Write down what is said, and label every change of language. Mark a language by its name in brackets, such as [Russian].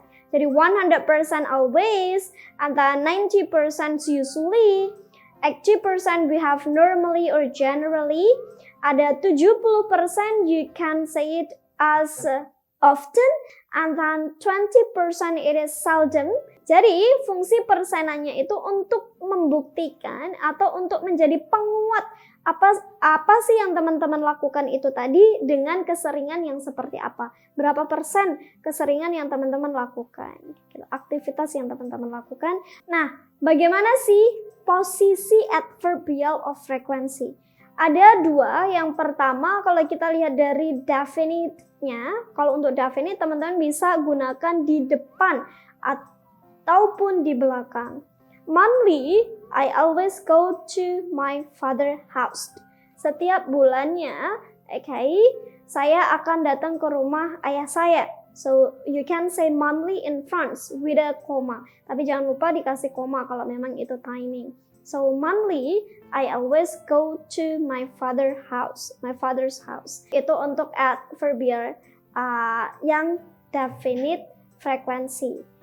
[English] Jadi 100% always, antara 90% usually, 80% we have normally or generally, ada 70% you can say it as often, and then 20% it is seldom. [Indonesian] Jadi fungsi persenannya itu untuk membuktikan atau untuk menjadi penguat apa sih yang teman-teman lakukan itu tadi dengan keseringan yang seperti apa. Berapa persen keseringan yang teman-teman lakukan, aktivitas yang teman-teman lakukan. Nah, bagaimana sih posisi adverbial of frequency? Ada dua. Yang pertama, kalau kita lihat dari definite-nya, kalau untuk definite teman-teman bisa gunakan di depan ataupun di belakang. [English] Monthly, I always go to my father's house. [Indonesian] Setiap bulannya, okay, saya akan datang ke rumah ayah saya. [English] So, you can say monthly in front with a comma. [Indonesian] Tapi jangan lupa dikasih koma kalau memang itu [English] timing. So, monthly, I always go to my father's house. [Indonesian] Itu untuk adverbial yang definite frequency.